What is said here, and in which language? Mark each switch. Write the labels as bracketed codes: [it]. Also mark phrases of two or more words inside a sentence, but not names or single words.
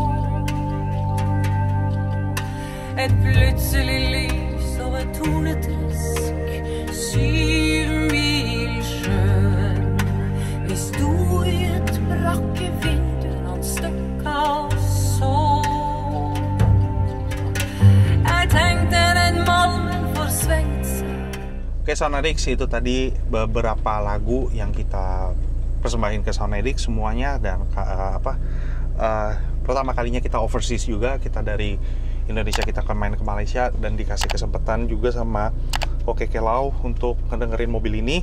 [no] Et plutselig lys over Tornetresk, 7 mil sjøen. Vi sto i et brakkevindu noen stykker og så. [id] Oke, Soundedix, itu tadi beberapa lagu yang kita persembahin ke Soundedix semuanya. Dan pertama kalinya kita overseas juga, kita dari Indonesia kita akan main ke Malaysia dan dikasih kesempatan juga sama Kekelau untuk ngedengerin mobil ini.